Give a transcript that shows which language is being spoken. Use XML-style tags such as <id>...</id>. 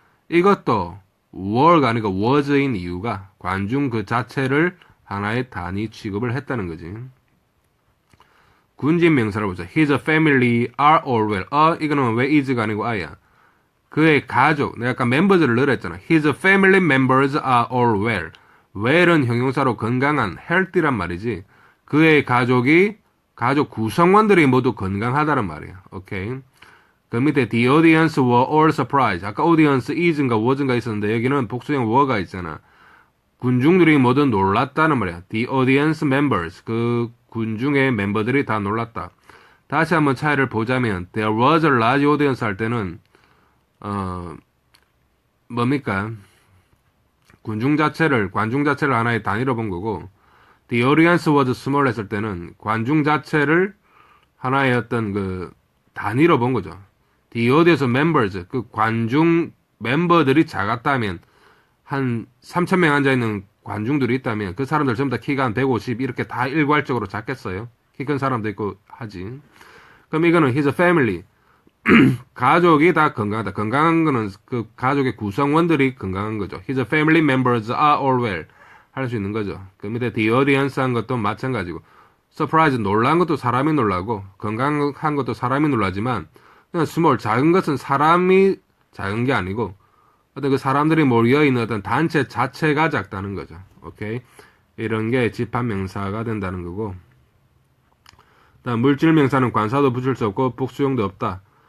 <ko>이것도 were가 아니고 was인 이유가 관중 그 자체를 하나의 단위 취급을 했다는 거지. 군집 명사를 보자.</ko> <en>His family are all well.</en> <ko>이거는 왜 is가 아니고 are야. 그의 가족, 내가 아까 멤버즈를 넣으라 했잖아.</ko> <en>His family members are all well.</en> <ko>well은 형용사로 건강한, healthy란 말이지. 그의 가족 구성원들이 모두 건강하다는 말이야. 오케이. 그 밑에</ko> <en>the audience were all surprised.</en> <ko>아까 audience is인가 was인가 있었는데 여기는 복수형 were가 있잖아. 군중들이 모두 놀랐다는 말이야.</ko> <en>The audience members.</en> <ko>그 군중의 멤버들이 다 놀랐다. 다시 한번 차이를 보자면</ko> <en>there was a large audience</en> <ko>할 때는 뭡니까? 관중 자체를 하나의 단위로 본 거고</ko> <en>the audience was small</en> <ko>했을 때는 관중 자체를 하나의 어떤 그 단위로 본 거죠. The audience members, 그 관중 멤버들이 작았다면 한 3,000명 앉아있는 관중들이 있다면 그 사람들 전부 다 키가 한 150 이렇게 다 일괄적으로 작겠어요. 키 큰 사람도 있고 하지. 그럼 이거는 his family 가족이 다 건강하다. 건강한 거는 그 가족의 구성원들이 건강한 거죠.</ko> <en>His family members are all well</en> <ko>할 수 있는 거죠. 그 밑에 the audience 한 것도 마찬가지고 surprise 놀란 것도 사람이 놀라고 건강한 것도 사람이 놀라지만 그냥 small 작은 것은 사람이 작은 게 아니고 어떤 그 사람들이 모여있는 어떤 단체 자체가 작다는 거죠. 오케이. 이런 게 집합명사가 된다는 거고 다음 물질명사는 관사도 붙일 수 없고 복수형도 없다.</ko>